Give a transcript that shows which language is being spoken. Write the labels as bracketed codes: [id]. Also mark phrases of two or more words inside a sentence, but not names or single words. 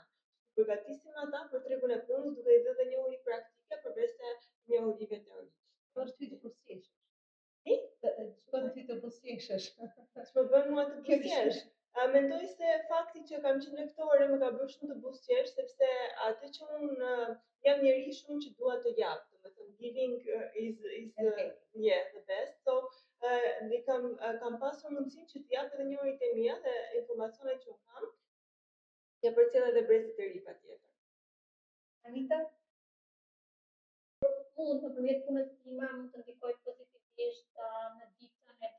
[sq] Përgatisim ata për tregun e punës duke i dhënë njohuri praktike përveç se njohurive teorike. Po është ty të buzëqeshësh. Çfarë ty të buzëqeshësh? Ç'më bën mua të buzëqesh? Mendoj se fakti që kam qenë lektore më ka bërë shumë të buzëqesh sepse atë që unë jam njeri shumë që dua të jap. [en] Giving is the best. [sq] So, kam pasur mundësinë që të jap edhe njohurit e mia dhe informacionet që kam, që përcjell edhe brezit e ri patjetër. Anita? Unë nëpërmjet punës time mund të ndikoj pozitivisht në ditën e dikujt tjetër.